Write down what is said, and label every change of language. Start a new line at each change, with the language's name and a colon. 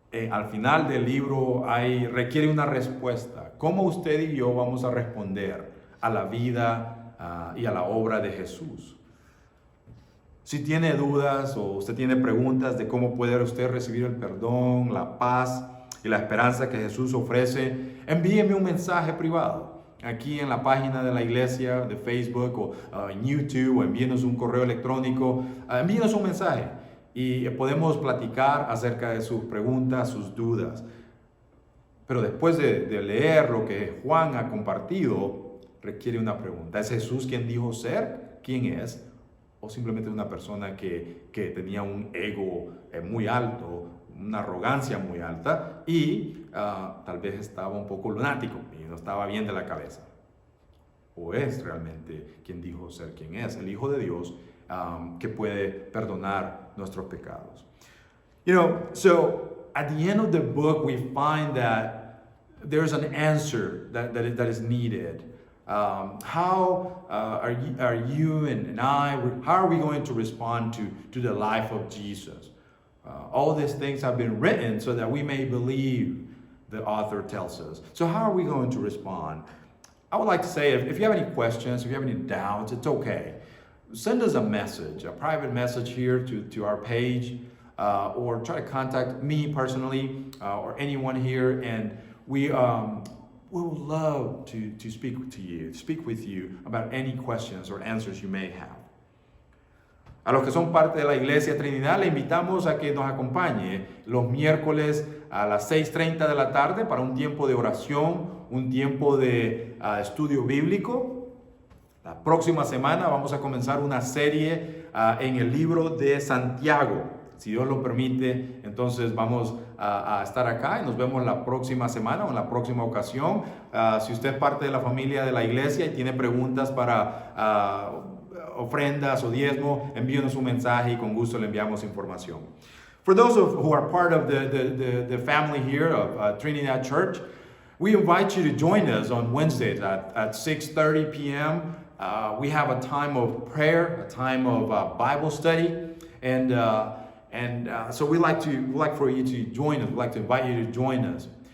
Spanish: Al final del libro requiere una respuesta. ¿Cómo usted y yo vamos a responder a la vida y a la obra de Jesús? Si tiene dudas o usted tiene preguntas de cómo puede usted recibir el perdón, la paz y la esperanza que Jesús ofrece, envíeme un mensaje privado aquí en la página de la iglesia, de Facebook o en YouTube, o envíenos un correo electrónico, envíenos un mensaje. Y podemos platicar acerca de sus preguntas, sus dudas. Pero después de leer lo que Juan ha compartido, requiere una pregunta. ¿Es Jesús quien dijo ser? ¿Quién es? ¿O simplemente una persona que tenía un ego muy alto, una arrogancia muy alta y tal vez estaba un poco lunático y no estaba bien de la cabeza? ¿O es realmente quien dijo ser quien es? El Hijo de Dios, que puede perdonar nuestros pecados.
English: You know, so at the end of the book, we find that there's an answer that is needed. How are you and I, how are we going to respond to the life of Jesus? All these things have been written so that we may believe, the author tells us. So how are we going to respond? I would like to say, if you have any questions, if you have any doubts, it's okay. Send us a message, a private message here to our page, or try to contact me personally or anyone here, and we would love to speak with you about any questions or answers you may have.
Spanish: A los que son parte de la Iglesia Trinidad, le invitamos a que nos acompañe los miércoles a las 6:30 de la tarde para un tiempo de oración, un tiempo de estudio bíblico. La próxima semana vamos a comenzar una serie en el libro de Santiago. Si Dios lo permite, entonces vamos a estar acá y nos vemos la próxima semana o en la próxima ocasión. Si usted es parte de la familia de la iglesia y tiene preguntas para ofrendas o diezmo, envíenos un mensaje y con gusto le enviamos información.
English: For those who are part of the family here of Trinidad Church, we invite you to join us on Wednesdays at 6:30 p.m. We have a time of prayer, a time of Bible study, and so we like for you to join us. We'd like to invite you to join us.